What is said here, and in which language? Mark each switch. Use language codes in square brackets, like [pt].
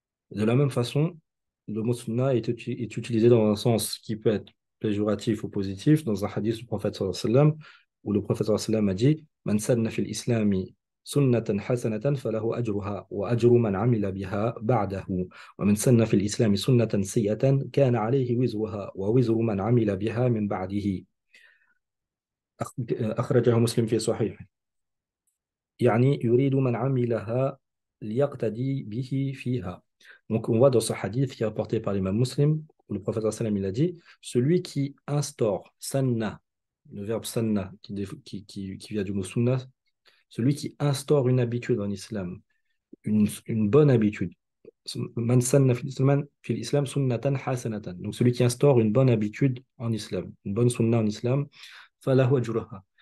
[fr] De la même façon, le mot sunna est utilisé dans un sens qui peut être péjoratif ou positif dans un hadith du prophète sallallahu alayhi wa sallam, où le prophète sallallahu alayhi wa sallam a dit [ar] Man sanna fil islami sunnatan hasanatan falahu ajruha wa ajru man amila biha ba'dahu wa man sanna fil islami sunnatan sayyatan kana alayhi wizruha wa wizru man amila biha min ba'dihi. أخرجه مسلم في صحيح. يعني يريد من عملها ليقتدي به فيها. [fr] Donc on voit dans ce hadith qui est rapporté par l'imam Muslim, où le prophète sallam il a dit, celui qui instaure, sanna, le verbe sanna qui vient du mot sunna, celui qui instaure une habitude en islam, une bonne habitude. [ar] Man sanna fil islam sunnatan hasanatan. [fr] Donc celui qui instaure une bonne habitude en islam, une bonne sunna en islam, [ar] falahu ajruha.